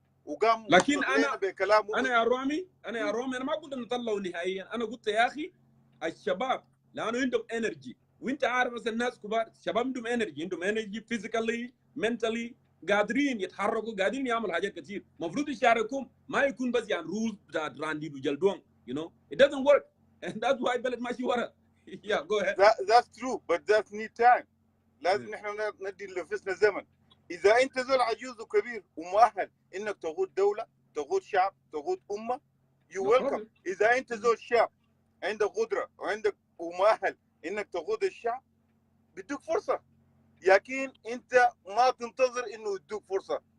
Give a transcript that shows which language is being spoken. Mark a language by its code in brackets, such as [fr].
[ar] وقام لكن انا يا رامي انا ما قلت نطلعه نهائيا. انا قلت يا اخي الشباب لانه عندهم انرجي، وانت عارف مثلا الناس كبار الشباب عندهم [en] energy physically mentally, [ar] قادرين يتحركوا، قادرين يعملوا حاجات كثير. المفروض يشاركهم، ما يكون بس يعني رول بتاع راندي وجلدون. [en] You know it doesn't work and that's why [ar] البلد ماشي ورا. [en] Yeah go ahead. That's true but that need time. [ar] لازم نحن ندي لنفسنا زمن. إذا أنت زول عجوز وكبير ومؤهل إنك تقود دولة، تقود شعب، تقود أمة، [en] you welcome. [ar] إذا أنت زول شاب عندك قدرة وعندك ومؤهل إنك تقود الشعب، بدوك فرصة. لكن أنت ما تنتظر إنه يدوك فرصة.